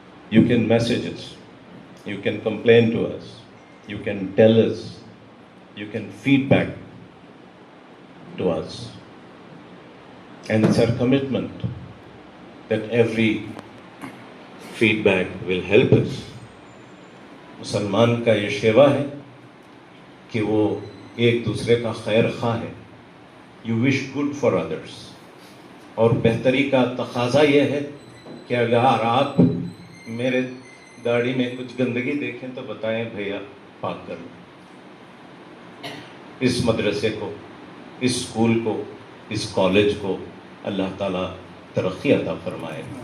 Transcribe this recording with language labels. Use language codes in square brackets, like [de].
[en] You can message us. You can complain to us. You can tell us. You can feedback to us. And it's our commitment that every feedback will help us. [ur] مسلمان کا یہ شیوا ہے کہ وہ ایک دوسرے کا خیر خواہ ہے. [en] You wish good for others. [ur] اور بہتری کا تقاضا یہ ہے کہ اگر آپ میرے گاڑی میں کچھ گندگی دیکھیں تو بتائیں بھیا پاک کر لیں. اس مدرسے کو، اس اسکول کو، اس کالج کو اللہ تعالیٰ ترقی عطا فرمائے.